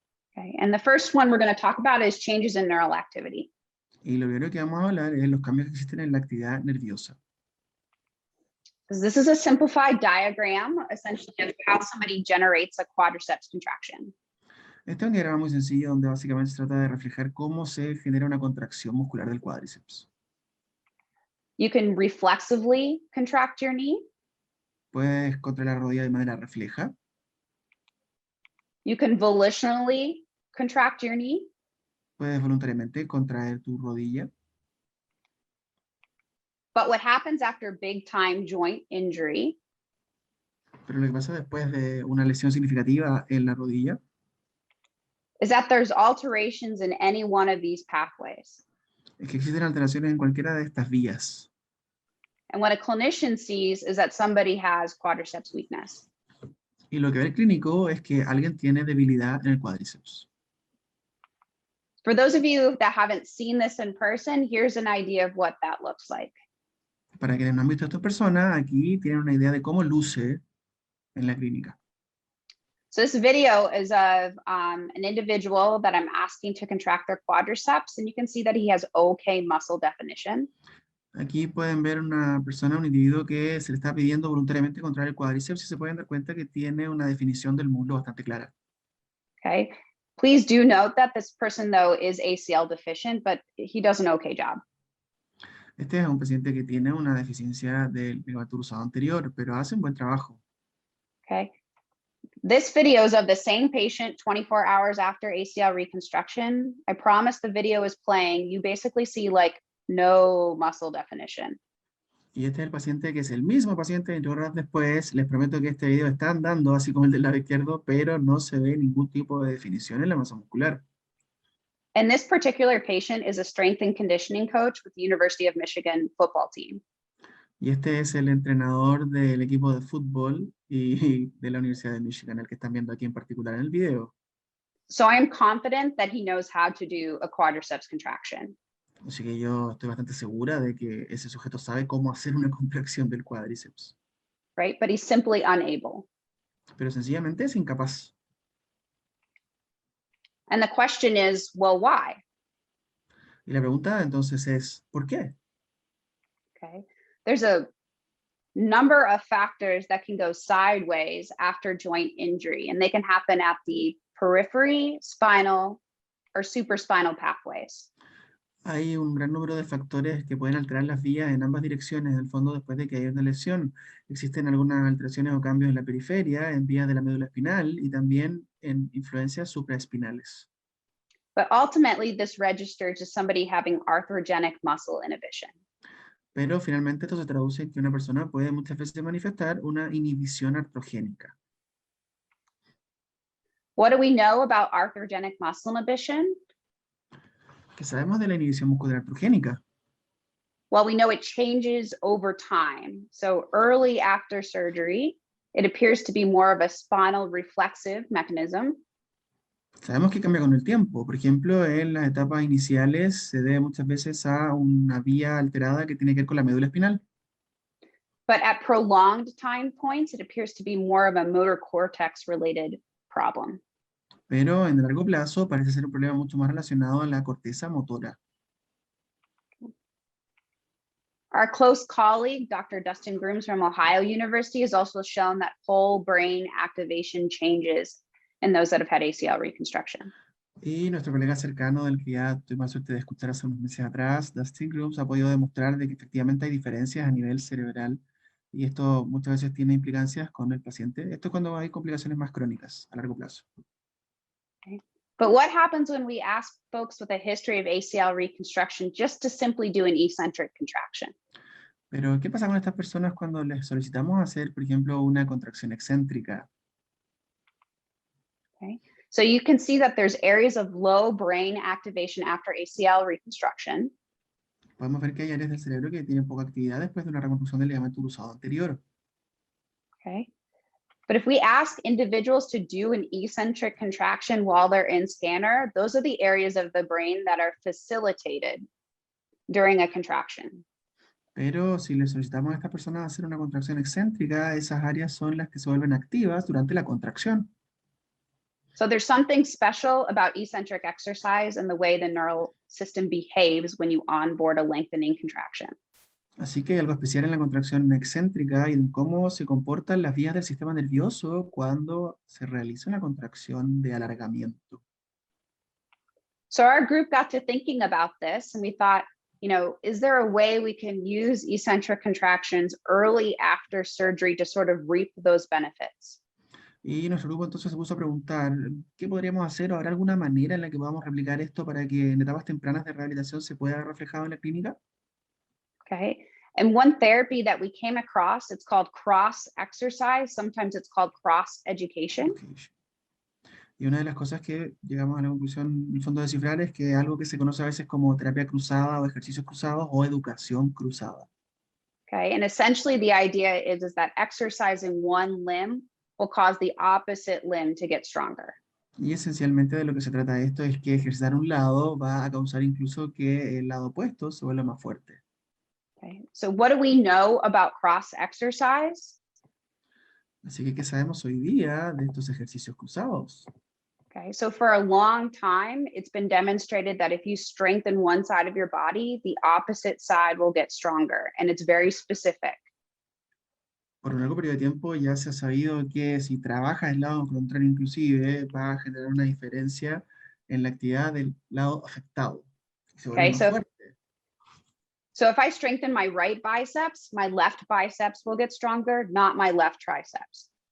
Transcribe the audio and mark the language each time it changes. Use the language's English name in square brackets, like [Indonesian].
[English] Okay, and the first one we're going to talk about is changes in neural activity. [Spanish] Y lo primero que vamos a hablar es los cambios que existen en la actividad nerviosa. [English] This is a simplified diagram, essentially, of how somebody generates a quadriceps contraction. [Spanish] Este es un diagrama muy sencillo donde básicamente se trata de reflejar cómo se genera una contracción muscular del cuádriceps. [English] You can reflexively contract your knee. [Spanish] Puedes contraer la rodilla de manera refleja. [English] You can volitionally contract your knee. [Spanish] Puedes voluntariamente contraer tu rodilla. [English] But what happens after big time joint injury [Spanish] Pero lo que pasa después de una lesión significativa en la rodilla [English] is that there's alterations in any one of these pathways. [Spanish] es que existen alteraciones en cualquiera de estas vías. [English] And what a clinician sees is that somebody has quadriceps weakness. [Spanish] Y lo que ve el clínico es que alguien tiene debilidad en el cuádriceps. [English] For those of you that haven't seen this in person, here's an idea of what that looks like. [Spanish] Para quienes no han visto a estas personas, aquí tienen una idea de cómo luce en la clínica. [English] So this video is of an individual that I'm asking to contract their quadriceps, and you can see that he has okay muscle definition. [Spanish] Aquí pueden ver una persona, un individuo que se le está pidiendo voluntariamente contraer el cuádriceps y se pueden dar cuenta que tiene una definición del muslo bastante clara. [English] Okay. Please do note that this person, though, is ACL deficient, but he does an okay job. [Spanish] Este es un paciente que tiene una deficiencia del ligamento cruzado anterior, pero hace un buen trabajo. [English] Okay. This video is of the same patient 24 hours after ACL reconstruction. I promise the video is playing. You basically see like no muscle definition. [Spanish] Y este es el paciente que es el mismo paciente 24 horas después. Les prometo que este video está andando, así como el del lado izquierdo, pero no se ve ningún tipo de definición en la masa muscular. [English] And this particular patient is a strength and conditioning coach with the University of Michigan football team. [Spanish] Y este es el entrenador del equipo de fútbol y de la Universidad de Michigan, el que están viendo aquí en particular en el video. [English] So I am confident that he knows how to do a quadriceps contraction. [Spanish] Así que yo estoy bastante segura de que ese sujeto sabe cómo hacer una contracción del cuádriceps. [English] Right? But he's simply unable. [Spanish] Pero sencillamente es incapaz. [English] And the question is, well, why? [Spanish] Y la pregunta entonces es, ¿por qué? [English] Okay. There's a number of factors that can go sideways after joint injury, and they can happen at the periphery, spinal, or supraspinal pathways. [Spanish] Hay un gran número de factores que pueden alterar las vías en ambas direcciones, en el fondo, después de que haya una lesión. Existen algunas alteraciones o cambios en la periferia, en vías de la médula espinal y también en influencias supraespinales. [English] But ultimately, this registers as somebody having arthrogenic muscle inhibition. [Spanish] Pero finalmente esto se traduce en que una persona puede muchas veces manifestar una inhibición artrogénica. [English] What do we know about arthrogenic muscle inhibition? [Spanish] ¿Qué sabemos de la inhibición muscular artrogénica? [English] Well, we know it changes over time. So early after surgery, it appears to be more of a spinal reflexive mechanism. [Spanish] Sabemos que cambia con el tiempo. Por ejemplo, en las etapas iniciales se debe muchas veces a una vía alterada que tiene que ver con la médula espinal. [English] But at prolonged time points, it appears to be more of a motor cortex related problem. [Spanish] Pero en el largo plazo parece ser un problema mucho más relacionado a la corteza motora. [English] Our close colleague, Dr. Dustin Grooms from Ohio University, has also shown that whole brain activation changes in those that have had ACL reconstruction. [Spanish] Y nuestro colega cercano, del que ya tuvimos la suerte de escuchar hace unos meses atrás, Dustin Grooms, ha podido demostrar de que efectivamente hay diferencias a nivel cerebral y esto muchas veces tiene implicancias con el paciente. Esto es cuando hay complicaciones más crónicas a largo plazo. [English] Okay. But what happens when we ask folks with a history of ACL reconstruction just to simply do an eccentric contraction? [Spanish] Pero, ¿qué pasa con estas personas cuando les solicitamos hacer, por ejemplo, una contracción excéntrica? [English] Okay, so you can see that there's areas of low brain activation after ACL reconstruction. [Spanish] Podemos ver que hay áreas del cerebro que tienen poca actividad después de una reconstrucción del ligamento cruzado anterior. [English] Okay, but if we ask individuals to do an eccentric contraction while they're in scanner, those are the areas of the brain that are facilitated during a contraction. [Spanish] Pero si le solicitamos a estas personas hacer una contracción excéntrica, esas áreas son las que se vuelven activas durante la contracción. [English] So there's something special about eccentric exercise and the way the neural system behaves when you onboard a lengthening contraction. [Spanish] Así que hay algo especial en la contracción excéntrica y en cómo se comportan las vías del sistema nervioso cuando se realiza una contracción de alargamiento. [English] So our group got to thinking about this and we thought, you know, is there a way we can use eccentric contractions early after surgery to sort of reap those benefits? [Spanish] Y nuestro grupo entonces se puso a preguntar, ¿qué podríamos hacer? ¿Habrá alguna manera en la que podamos replicar esto para que en etapas tempranas de rehabilitación se pueda ver reflejado en la clínica? [English] Okay. And one therapy that we came across, it's called cross exercise. Sometimes it's called cross education. Ok. [Spanish] Y una de las cosas que llegamos a la conclusión, en el fondo, de descifrar es que algo que se conoce a veces como terapia cruzada o ejercicios cruzados o educación cruzada. [English] Okay. And essentially the idea is that exercising one limb will cause the opposite limb to get stronger. [Spanish] Y esencialmente de lo que se trata esto es que ejercitar un lado va a causar incluso que el lado opuesto se vuelva más fuerte. [English] Okay. So what do we know about cross exercise? [Spanish] Así que, ¿qué sabemos hoy día de estos ejercicios cruzados? [English] Okay, so for a long time, it's been demonstrated that if you strengthen one side of your body, the opposite side will get stronger, and it's very specific. [Spanish] Por un largo periodo de tiempo ya se ha sabido que si trabajas el lado contrario inclusive, va a generar una diferencia en la actividad del lado afectado. Y se vuelve [English] Okay, [Spanish] más [English] so [Spanish] fuerte. [English] so if I strengthen my right biceps, my left biceps will get stronger, not my left triceps.